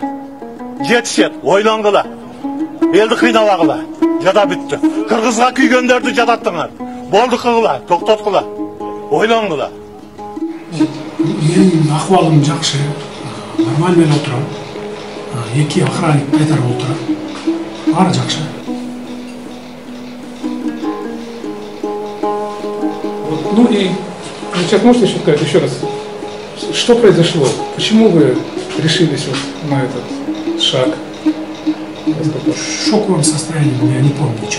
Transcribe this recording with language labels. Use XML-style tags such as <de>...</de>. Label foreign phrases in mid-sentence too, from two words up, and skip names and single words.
<ky>Жетишет, ойлонгула. Элди кыйнабагыла. Жада бүттү. Кыргызга күйгөндөрдү жадаттыңар. Болду кылгыла, токтоткула. Ойлонгула. Менин акыбалым жакшы. Нормально эле отурам. 2 охранник кайтарып отурат. Баары жакшы.</ky> <ru>Ну и сейчас можете еще сказать еще раз, что произошло? Почему вы решились вот на этот шаг? В шоковом состоянии был, я не помню ничего.</ru>